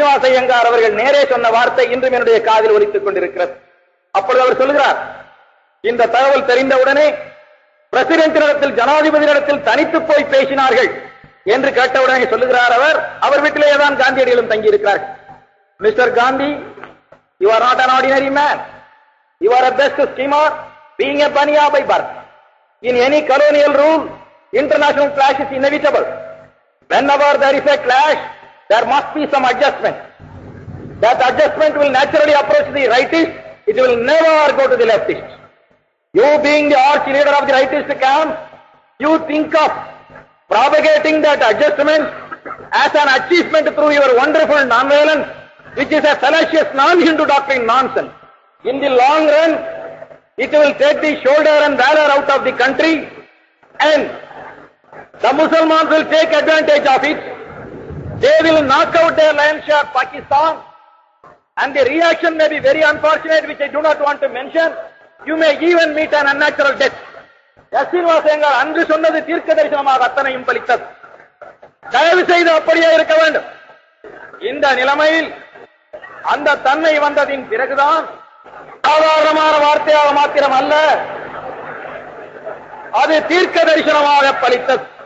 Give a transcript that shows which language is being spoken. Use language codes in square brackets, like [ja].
[ta] சீனிவாச ஐயங்கார் அவர்கள் நேரே சொன்ன வார்த்தை இன்றும் என்னுடைய காதில் ஒலித்துக் கொண்டிருக்கிறது. அப்பொழுது அவர் சொல்கிறார், இந்த தகவல் தெரிந்தவுடனே பிரசிடென்டினிடத்தில், ஜனாதிபதியிடத்தில் தனித்து போய் பேசினார்கள் என்று கேட்டவுடனே சொல்லுகிறார் அவர் வீட்டிலேயே தான் காந்தியடிகளும் தங்கி இருக்கிறார்கள். Mister Gandhi, [en] You are not an ordinary man. You are a best schemer, being a Baniya by birth. In any colonial rule, international clash is inevitable. Whenever there is a clash, there must be some adjustment. That adjustment will naturally approach the rightist, it will never go to the leftist. You being the arch leader of the rightist camp, you think of propagating that adjustment as an achievement through your wonderful nonviolence, which is a fallacious non-Hindu doctrine nonsense. In the long run, it will take the shoulder and valor out of the country, and the Muslims will take advantage of it. They will knock out their lion share Pakistan, and the reaction may be very unfortunate, which I do not want to mention. You may even meet an unnatural death. [ta] சீனிவாசங்கள் அன்று சொன்னது தீர்க்க தரிசனமாக அத்தனையும் பலித்தது. தயவு செய்து அப்படியே இருக்க வேண்டும். இந்த நிலைமையில் அந்த தன்மை வந்ததின் பிறகுதான் சாதாரணமான வார்த்தையாக மாத்திரம் அல்ல, அது தீர்க்க தரிசனமாக பலித்தது.